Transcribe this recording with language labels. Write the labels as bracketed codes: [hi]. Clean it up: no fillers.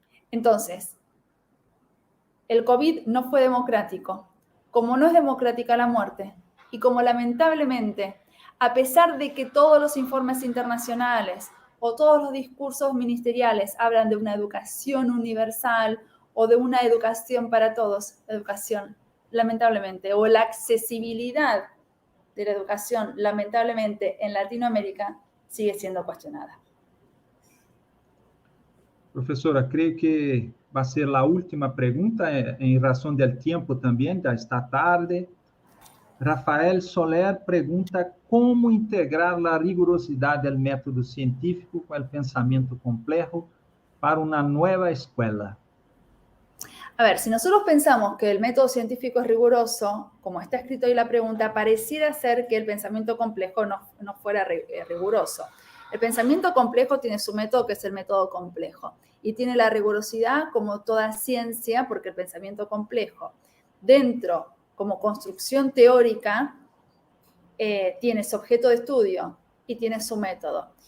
[es] Entonces, el COVID no fue democrático, como no es democrática la muerte, y como lamentablemente, a pesar de que todos los informes internacionales o todos los discursos ministeriales hablan de una educación universal o de una educación para todos, educación, lamentablemente, o la accesibilidad de la educación, lamentablemente, en Latinoamérica sigue siendo cuestionada. [pt] Professora, creio que vai ser a última pergunta, em razão do tempo também, já está tarde. Rafael Soler pergunta como integrar a rigorosidade do método científico com o pensamento complejo para uma nova escola. [es] A ver, si nosotros pensamos que el método científico es riguroso, como está escrito ahí la pregunta, pareciera ser que el pensamiento complejo no fuera riguroso. El pensamiento complejo tiene su método, que es el método complejo, y tiene la rigurosidad como toda ciencia, porque el pensamiento complejo, dentro, como construcción teórica, tiene su objeto de estudio y tiene su método.